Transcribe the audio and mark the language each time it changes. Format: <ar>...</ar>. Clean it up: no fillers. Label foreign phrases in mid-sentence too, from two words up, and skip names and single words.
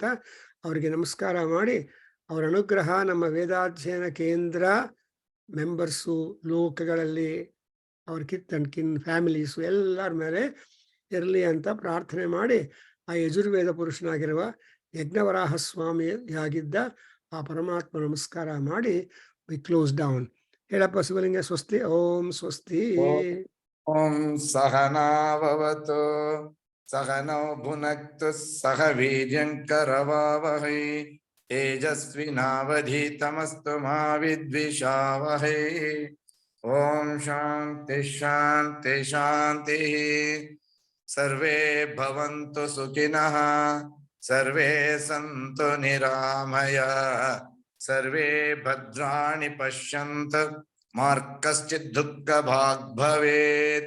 <kn>ಅವರಿಗೆ ನಮಸ್ಕಾರ ಮಾಡಿ, ಅವರ ಅನುಗ್ರಹ ನಮ್ಮ ವೇದಾಧ್ಯಯನ ಕೇಂದ್ರ ಮೆಂಬರ್ಸು ಲೋಕಗಳಲ್ಲಿ ಅವ್ರ</kn> <en>kith and kin families</en> <kn>ಎಲ್ಲರ ಮೇಲೆ ಇರಲಿ ಅಂತ ಪ್ರಾರ್ಥನೆ ಮಾಡಿ ಆ ಯಜುರ್ವೇದ ಪುರುಷನಾಗಿರುವ ಯಜ್ಞವರಾಹ ಸ್ವಾಮಿಯಾಗಿದ್ದ ಆ ಪರಮಾತ್ಮ ನಮಸ್ಕಾರ ಮಾಡಿ</kn> <en>we close down.</en> <kn>ಹೇಳಪ್ಪ ಶಿವಲಿಂಗ. ಸ್ವಸ್ತಿ. ಓಂ ಸ್ವಸ್ತಿ.</kn> <sa>ಓಂ ಸಹನಾವವತು ಸಹನೌ ಭುನಕ್ತು ಸಹ ವೀರ್ಯಂಕರವಾವಹೈ ತೇಜಸ್ವಿನಾವಧೀತಮಸ್ತು ಮಾ ವಿದ್ವಿಷಾವಹೈ. ಓಂ ಶಾಂತಿ ಶಾಂತಿ ಶಾಂತಿ. ಸರ್ವೇ ಭವಂತು ಸುಖಿನಃ, ಸರ್ವೇ ಸಂತು ನಿರಾಮಯ, ಸರ್ವೇ ಭದ್ರಾಣಿ ಪಶ್ಯಂತು ಮಾ ಕಶ್ಚಿತ್ ದುಃಖ ಭಾಗ್ ಭವೇತ್.</sa>